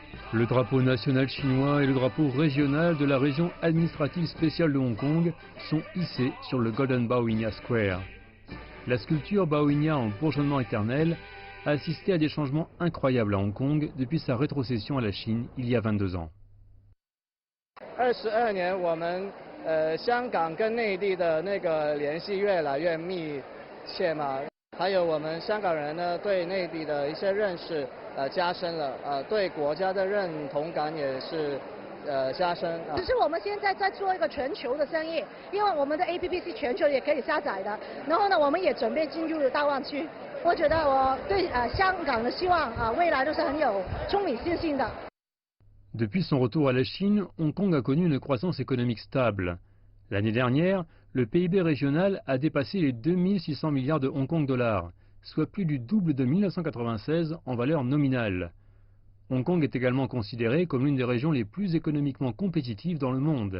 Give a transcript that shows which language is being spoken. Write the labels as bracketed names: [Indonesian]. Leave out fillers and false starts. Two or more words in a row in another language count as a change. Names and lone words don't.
[French] Le drapeau national chinois et le drapeau régional de la région administrative spéciale de Hong Kong sont hissés sur le Golden Bauhinia Square. La sculpture Bauhinia en bourgeonnement éternel a assisté à des changements incroyables à Hong Kong depuis sa rétrocession à la Chine il y a 22 ans. [Chinese] 22 年我们香港跟内地的那个联系越来越密切嘛，还有我们香港人呢对内地的一些认识加深了，对国家的认同感也是加深。其实我们现在在做一个全球的生意，因为我们的 APP 是全球也可以下载的，然后呢我们也准备进入大湾区。我觉得我对香港的希望未来都是很有充满信心的。 [French] Depuis son retour à la Chine, Hong Kong a connu une croissance économique stable. L'année dernière, le PIB régional a dépassé les 2600 milliards de Hong Kong dollars, soit plus du double de 1996 en valeur nominale. Hong Kong est également considérée comme l'une des régions les plus économiquement compétitives dans le monde.